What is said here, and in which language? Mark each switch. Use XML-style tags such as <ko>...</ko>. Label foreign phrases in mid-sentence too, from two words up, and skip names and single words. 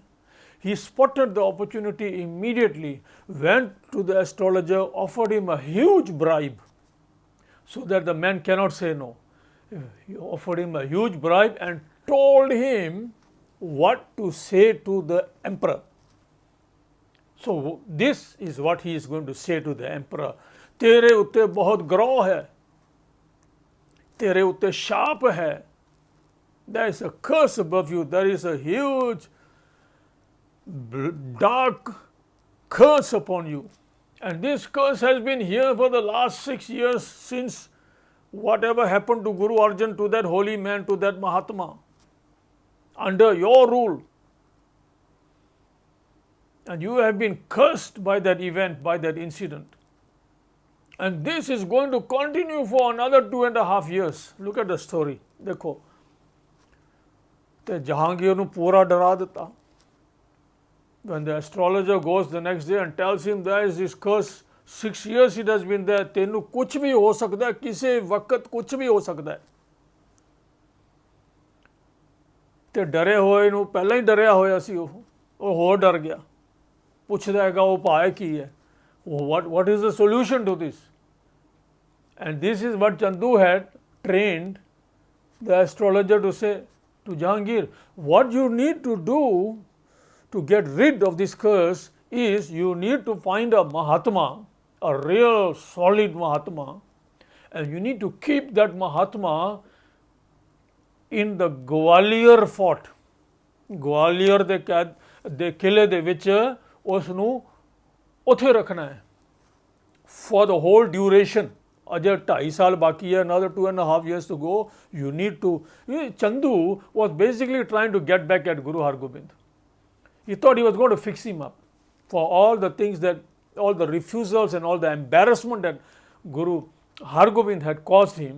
<en>He spotted the opportunity immediately, went to the astrologer, offered him a huge bribe so that the man cannot say no. He offered him a huge bribe and told him what to say to the emperor. So this is what he is going to say to the emperor.</en> <pa>ਤੇਰੇ ਉੱਤੇ ਬਹੁਤ ਗ੍ਰਹਿ ਹੈ, ਤੇਰੇ ਉੱਤੇ ਸ਼ਾਪ ਹੈ.</pa> <en>There is a curse above you. There is a huge dark curse upon you, and this curse has been here for the last 6 years since whatever happened to Guru Arjan, to that holy man, to that Mahatma, under your rule, and you have been cursed by that event, by that incident, and this is going to continue for another 2.5 years. Look at the story.</en> <pa>ਦੇਖੋ, ਤੇ ਜਹਾਂਗੀਰ ਨੂੰ ਪੂਰਾ ਡਰਾ ਦੇਂਦਾ.</pa> <en>When the astrologer goes the next day and tells him there is this curse, 6 years it has been there,</en> <hi>तेनू कुछ भी हो सकता है, किसी वक्त कुछ भी हो सकता है.</hi> <pa>ਤੇ ਡਰੇ ਹੋਏ ਨੂੰ ਪਹਿਲਾਂ ਹੀ ਡਰਿਆ ਹੋਇਆ ਸੀ, ਉਹ ਹੋਰ ਡਰ ਗਿਆ, ਪੁੱਛਦਾ ਹੈਗਾ ਉਹ ਭਾਏ ਕੀ ਹੈ,</pa> <en>what is the solution to this? And this is what Chandu had trained the astrologer to say to Jahangir, what you need to do to get rid of this curse is you need to find a Mahatma, a real solid Mahatma, and you need to keep that Mahatma in the Gwalior fort.</en> <pa>Gwalior ਦੇ ਕਿਲੇ ਦੇ ਵਿੱਚ ਉਸ ਨੂੰ ਉੱਥੇ ਰੱਖਣਾ ਹੈ</pa> <en>for the whole duration.</en> <pa>ਅਜੇ 2.5 ਸਾਲ ਬਾਕੀ ਹੈ,</pa> <en>another 2.5 years to go. You need to, Chandu was basically trying to get back at Guru Hargobind. He thought he was going to fix him up for all the things that, all the refusals and all the embarrassment that Guru Hargobind had caused him.</en>